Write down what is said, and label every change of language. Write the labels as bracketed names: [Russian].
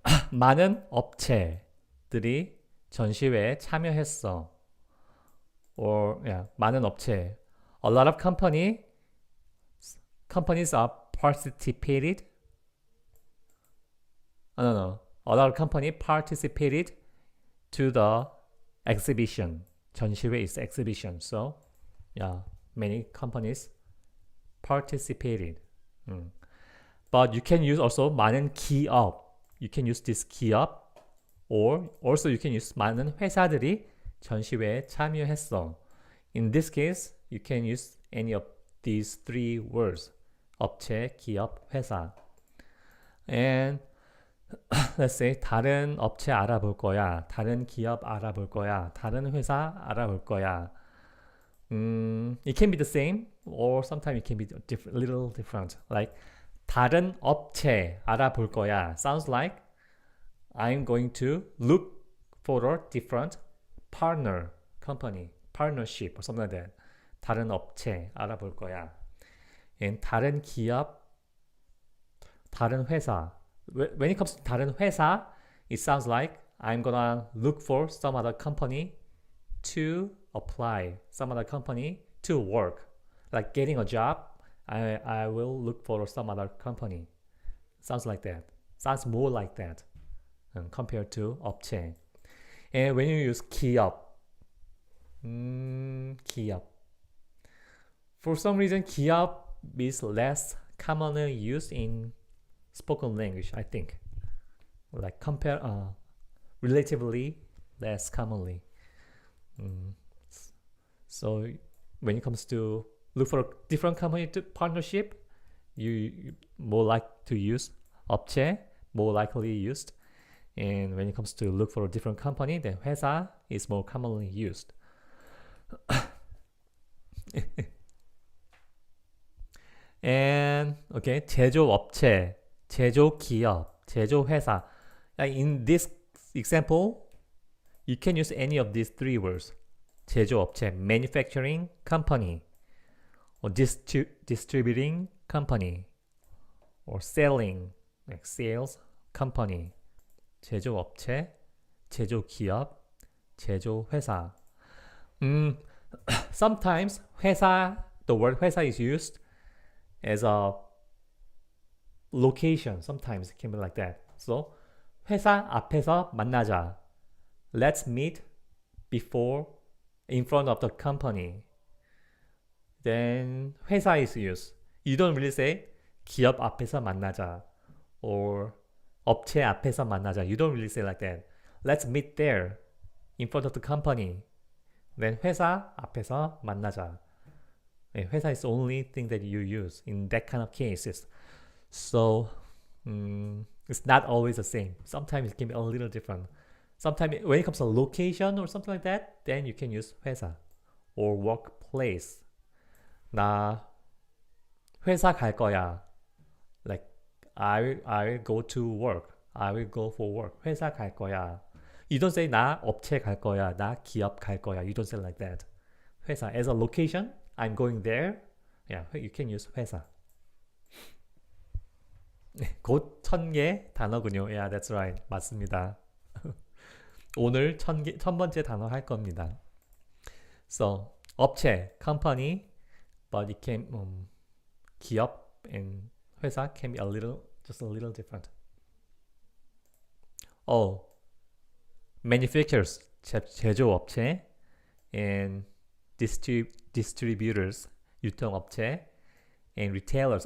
[Korean] 많은 업체들이 전시회에 참여했어. Or 많은 업체. [English] A lot of companies are participated. No. A lot of companies participated to the exhibition. 전시회 is exhibition. So, many companies participated. But you can use also 많은 기업. You can use this 기업. Or also you can use [Korean] 많은 회사들이 전시회에 참여했어. [English] In this case, you can use any of these three words. [Korean] 업체, 기업, 회사. [English] And let's say [Korean] 다른 업체 알아볼 거야. 다른 기업 알아볼 거야. 다른 회사 알아볼 거야. [English] It can be the same or sometimes it can be little different. [Korean] Like 다른 업체 알아볼 거야. [English] Sounds like I'm going to look for a different partner, company, partnership or something like that. [Korean] 다른 업체 알아볼 거야. And 다른 기업, 다른 회사. [English] When it comes to 다른 회사, it sounds like I'm gonna look for some other company to apply, some other company to work. Like getting a job, I will look for some other company. Sounds like that. Sounds more like that compared to 업체. And when you use 기업, 기업. For some reason, 기업 is less commonly used in spoken language, I think. Like relatively less commonly. So when it comes to look for a different company to partnership, you more like to use 업체, more likely used. And when it comes to look for a different company, then 회사 is more commonly used. [Korean] And okay, 제조업체, 제조기업, 제조회사. [English] In this example, you can use any of these three words. 제조업체, manufacturing company, or distributing company, or selling, like sales, company, 제조업체, 제조기업, 제조회사. Sometimes 회사, the word 회사 is used as a location. Sometimes it can be like that. [Korean] So 회사 앞에서 만나자. [English] Let's meet before in front of the company. Then 회사 is used. You don't really say [Korean] 기업 앞에서 만나자 [English] or [Korean] 업체 앞에서 만나자. [English] You don't really say like that. Let's meet there in front of the company. [Korean] Then 회사 앞에서 만나자. [English] 회사 is the only thing that you use in that kind of cases. So it's not always the same. Sometimes it can be a little different. Sometimes when it comes to location or something like that, then you can use 회사 or workplace. [Korean] 나 회사 갈 거야. [English] Like I will go to work. I will go for work. [Korean] 회사 갈 거야. [English] You don't say [Korean] 나 업체 갈 거야. 나 기업 갈 거야. [English] You don't say like that. 회사 as a location, I'm going there. Yeah, you can use 회사. [Korean] 곧 1000개 단어군요. [English] Yeah, that's right. [Korean] 맞습니다. 오늘 1000번째 단어 할 겁니다. [English] So, 업체, company, but it can 기업 and 회사 can be just a little different. Oh, manufacturers, 제조업체, and distributors, 유통업체, and retailers.